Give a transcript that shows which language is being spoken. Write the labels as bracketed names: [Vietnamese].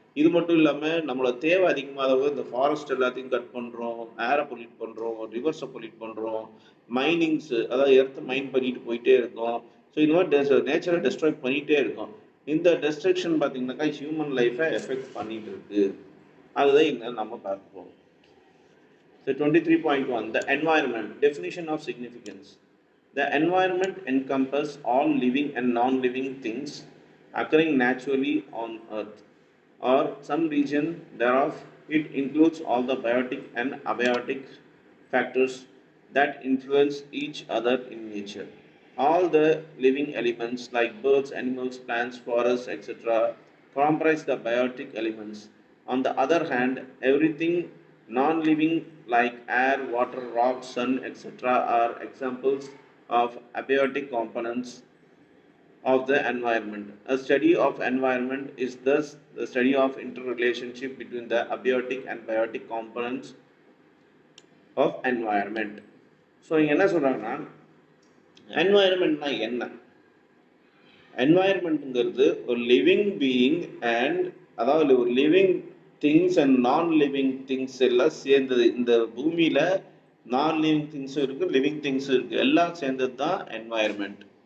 [Tamil] இது மட்டும் இல்லாமல் நம்மளோட தேவை அதிகமாக இந்த ஃபாரஸ்ட் எல்லாத்தையும் கட் பண்ணுறோம், ஏரை பொல்யூட் பண்ணுறோம், ரிவர்ஸை பொல்யூட் பண்ணுறோம், மைனிங்ஸ் அதாவது எர்த்தை மைன் பண்ணிட்டு போயிட்டே இருக்கோம். ஸோ இந்த மாதிரி நேச்சரை டெஸ்ட்ராய் பண்ணிகிட்டே இருக்கோம். இந்த டெஸ்ட்ரக்ஷன் பார்த்தீங்கன்னாக்கா ஹியூமன் லைஃப்பை எஃபெக்ட் பண்ணிட்டு இருக்கு. அதுதான் இங்கே நம்ம பார்ப்போம். [English] So 23.1, the environment, definition of significance. The environment encompasses all living and non-living things occurring naturally on earth or some region thereof. It includes all the biotic and abiotic factors that influence each other in nature. All the living elements like birds, animals, plants, forests, etc. comprise the biotic elements. On the other hand, everything non-living like air, water, rocks, sun, etc. are examples of abiotic components of the environment. A study of environment is thus the study of interrelationship between the abiotic and biotic components of environment. [Tamil] So இங்கே என்ன சொல்கிறாங்கன்னா, என்வாயர்மெண்ட்னா என்ன? என்வாயர்மெண்ட்டுங்கிறது ஒரு living being and அதாவது ஒரு [English] living things and non living things [Tamil] எல்லாம் சேர்ந்தது. இந்த பூமியில் நான் லிவிங் திங்ஸும் இருக்குது, லிவிங் திங்ஸும் இருக்குது, எல்லாம் சேர்ந்தது தான் என்வாயர்மெண்ட்.